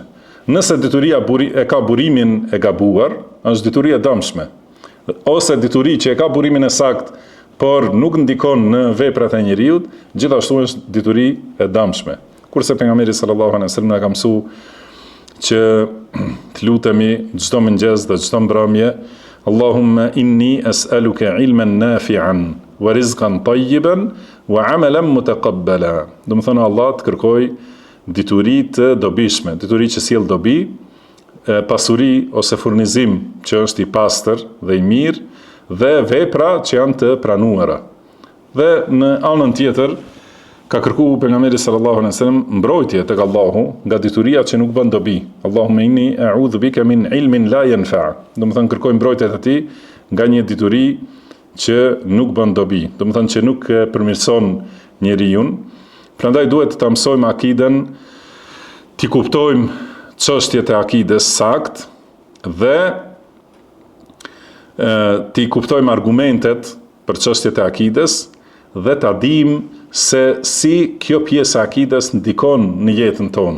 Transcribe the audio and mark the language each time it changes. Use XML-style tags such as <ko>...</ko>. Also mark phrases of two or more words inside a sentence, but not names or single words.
<sq>Nëse dituria e ka burimin e gabuar, është dituri e dëmshme. Ose dituri që e ka burimin e saktë, por nuk ndikon në veprat e njeriut, gjithashtu është dituri e dëmshme. Kurse pejgamberi</sq> <ar>صلى الله عليه وسلم</ar> <sq>na ka mësuar që të lutemi çdo mëngjes dhe çdo mbrëmje,</sq> <ar>اللهم إني أسألك علما نافعا ورزقا طيبا وعملا متقبلا.</ar> <sq>Do të thonë, Allah të kërkoj dituri të dobishme, dituri që sjell dobi, pasuri ose furnizim që është i pastër dhe i mirë, dhe vepra që janë të pranuara. Dhe në anën tjetër ka kërkuar pejgamberi</sq> <ar>صلى الله عليه وسلم</ar> <sq>mbrojtje tek Allahu nga dituria që nuk bën dobi.</sq> <ar>اللهم إني أعوذ بك من علم لا ينفع'.</ar> <sq>Do të thonë, kërkoj mbrojtje te ti nga një dituri që nuk bën dobi, do të thonë që nuk përmirëson njeriu. Prandaj duhet të mësojmë akiden, t'i kuptojmë çështjet e akides sakt dhe t'i kuptojmë argumentet për çështjet e akides dhe t'a dimë se si kjo pjesë e akides ndikon në jetën tonë.</sq>